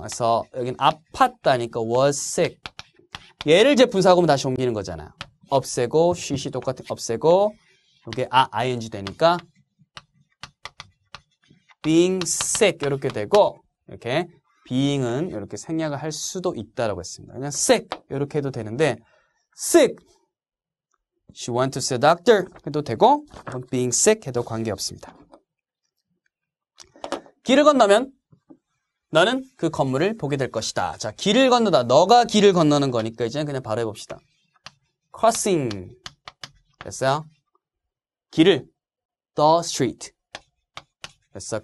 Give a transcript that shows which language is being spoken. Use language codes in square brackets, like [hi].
[ko] 그래서 여긴 아팠다니까 [en] was sick. [ko] 얘를 이제 분사구문 다시 옮기는 거잖아요. 없애고 she 똑같은 없애고 이게 ing 되니까 [en] being sick [ko] 이렇게 되고 이렇게 being은 이렇게 생략을 할 수도 있다라고 했습니다. 그냥 [en] sick [ko] 이렇게 해도 되는데 [en] sick she went to see a doctor [ko] 해도 되고 [en] being sick [ko] 해도 관계없습니다. 길을 건너면 너는 그 건물을 보게 될 것이다. 자, 길을 건너다. 너가 길을 건너는 거니까 이제 그냥 바로 해봅시다. crossing 됐어요? 길을 [en] the street [ko] 됐어.